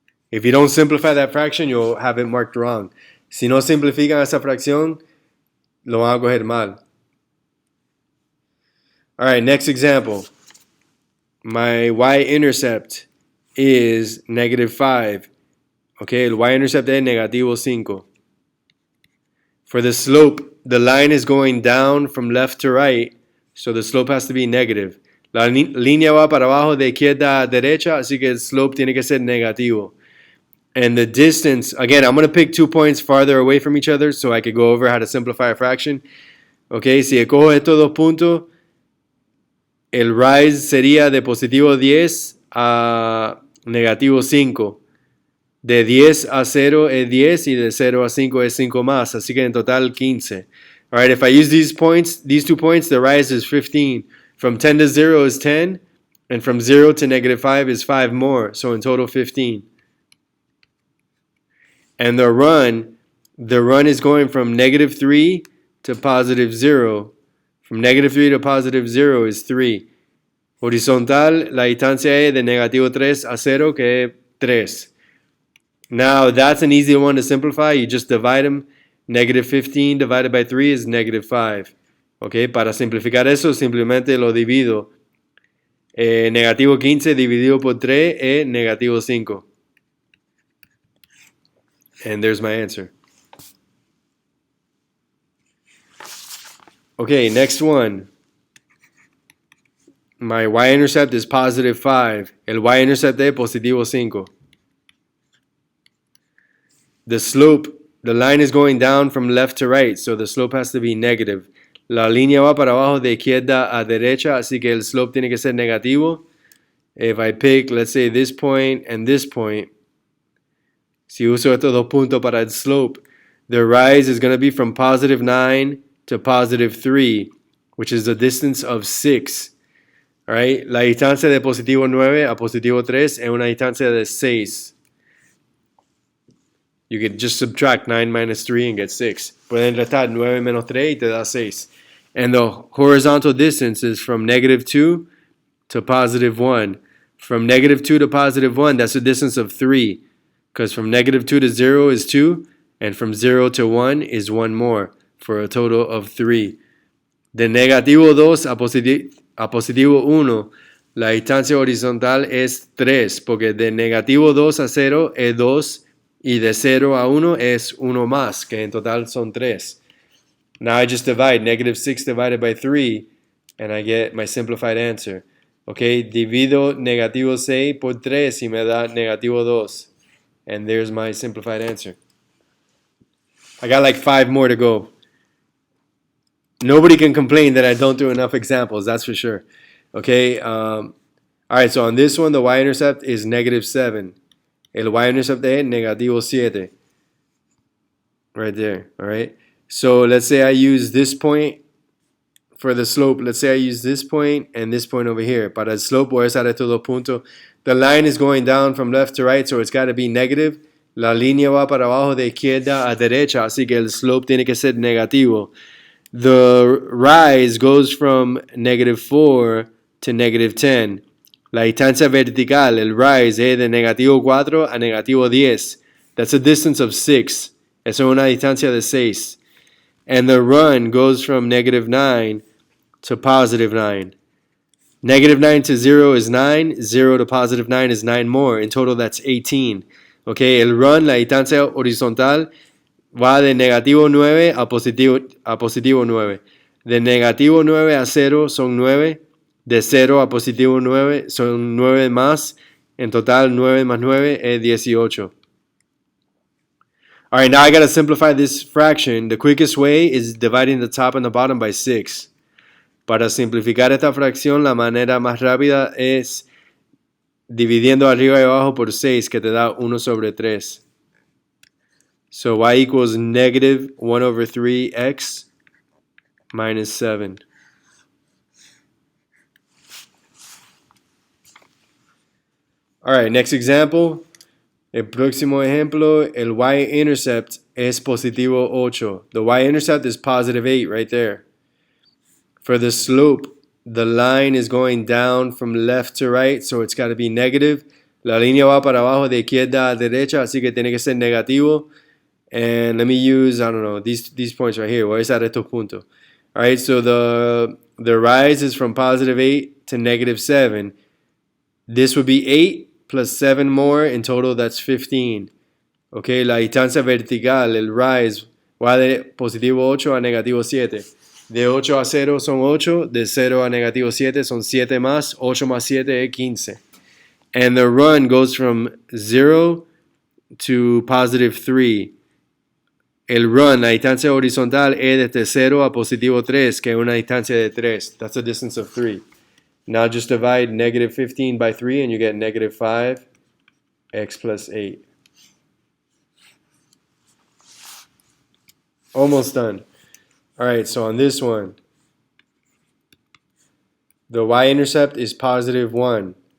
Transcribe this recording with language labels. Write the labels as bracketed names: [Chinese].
[English] If you don't simplify that fraction, you'll have it marked wrong. [Spanish] Si no simplifican esa fracción, lo van a coger mal. [English] All right, next example. My y-intercept is negative 5. Okay, [Spanish] el y-intercept es negativo 5. [English] For the slope, the line is going down from left to right, so the slope has to be negative. [Spanish] La línea va para abajo de izquierda a derecha, así que el slope tiene que ser negativo. [English] And the distance, again, I'm going to pick 2 points farther away from each other so I could go over how to simplify a fraction. [Spanish] Okay, si cojo estos dos puntos, el rise sería de positivo 10 a negativo 5. De 10 a 0 es 10 y de 0 a 5 es 5 más, así que en total 15. [English] All right, if I use these 2 points, the rise is 15. From 10 to 0 is 10, and from 0 to negative 5 is 5 more, so in total 15. And the run is going from negative 3 to positive 0. From negative 3 to positive 0 is 3. [Spanish] Horizontal, la distancia es de negativo 3 a 0, que es 3. [English] Now, that's an easy one to simplify. You just divide them. Negative 15 divided by 3 is negative 5. [Spanish] Ok, para simplificar eso, simplemente lo divido. Negativo 15 dividido por 3 es negativo 5. [English] And there's my answer. Okay, next one. My y-intercept is positive 5. [Spanish] El y-intercept es positivo 5. [English] The slope, the line is going down from left to right, so the slope has to be negative. [Spanish] La línea va para abajo de izquierda a derecha, así que el slope tiene que ser negativo. [English] If I pick, let's say, this point and this point, [Spanish] si uso estos dos puntos para el slope, [English] the rise is going to be from positive 9 to positive 3, which is a distance of 6. Right? [Spanish] La distancia de positivo 9 a positivo 3 es una distancia de 6. [English] You could just subtract 9 minus 3 and get 6. [Spanish] Pueden restar 9 menos 3 y te da 6. [English] And the horizontal distance is from negative 2 to positive 1. From negative 2 to positive 1, that's a distance of 3. Because from negative 2 to 0 is 2, and from 0 to 1 is 1 more, for a total of 3. [Spanish] De negativo 2 a positivo 1, la distancia horizontal es 3, porque de negativo 2 a 0 es 2, y de 0 a 1 es 1 más, que en total son 3. [English] Now I just divide negative 6 divided by 3, and I get my simplified answer. [Spanish] Okay, divido negativo 6 por 3 y me da negativo 2. [English] And there's my simplified answer. I got like 5 more to go. Nobody can complain that I don't do enough examples, that's for sure. Okay, all right, so on this one, the y-intercept is negative 7. [Spanish] El y-intercept es negativo 7. [English] Right there, all right? So let's say I use this point for the slope. Let's say I use this point and this point over here. [Spanish] Para el slope, voy a usar estos dos puntos. [English] The line is going down from left to right, so it's got to be negative. [Spanish] La línea va para abajo de izquierda a derecha, así que el slope tiene que ser negativo. [English] The rise goes from negative 4 to negative 10. [Spanish] La distancia vertical, el rise, es de negativo 4 a negativo 10. [English] That's a distance of 6. [Spanish] Eso es una distancia de 6. [English] And the run goes from negative 9 to positive 9. Negative 9 to 0 is 9. 0 to positive 9 is 9 more. In total, that's 18. [Spanish] Okay, el run, la distancia horizontal, va de negativo 9 a positivo 9. De negativo 9 a 0 son 9. De 0 a positivo 9 son 9 más. En total, 9 más 9 es 18. [English] All right, now I got to simplify this fraction. The quickest way is dividing the top and the bottom by 6. [Spanish] Para simplificar esta fracción, la manera más rápida es dividiendo arriba y abajo por 6, que te da 1 sobre 3. [English] So y equals negative 1 over 3x minus 7. All right, next example. [Spanish] El próximo ejemplo, el y-intercept es positivo 8. [English] The y-intercept is positive 8 right there. For the slope, the line is going down from left to right, so it's got to be negative. [Spanish] La línea va para abajo de izquierda a derecha, así que tiene que ser negativo. [English] And let me use, I don't know, these points right here. [Spanish] Voy a usar estos puntos. [English] All right, so the rise is from positive 8 to negative 7. This would be 8 plus 7 more. In total, that's 15. [Spanish] Okay, la distancia vertical, el rise, va de positivo 8 a negativo 7. De 8 a 0 son 8. De 0 a negativo 7 son 7 más. 8 más 7 es 15. [English] And the run goes from 0 to positive 3. [Spanish] El run, la distancia horizontal, es desde 0 a positivo 3, que es una distancia de 3. [English] That's a distance of 3. Now just divide negative 15 by 3 and you get negative 5, x plus 8. Almost done. All right, so on this one, the y-intercept is positive 1.